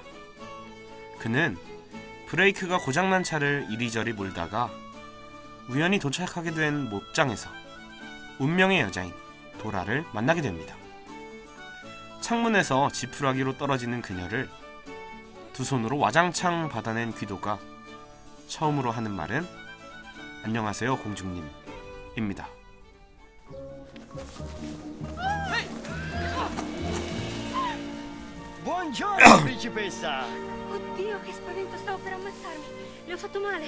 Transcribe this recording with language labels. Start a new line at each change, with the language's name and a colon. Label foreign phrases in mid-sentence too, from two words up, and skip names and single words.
Korean: 그는 브레이크가 고장난 차를 이리저리 몰다가 우연히 도착하게 된 목장에서 운명의 여자인 도라를 만나게 됩니다. 창문에서 지푸라기로 떨어지는 그녀를 두 손으로 와장창 받아낸 귀도가 처음으로 하는 말은 안녕하세요 공주님입니다.
Italian: Buongiorno principessa! Oddio, che spavento, stavo per ammazzarmi. Le ho fatto male.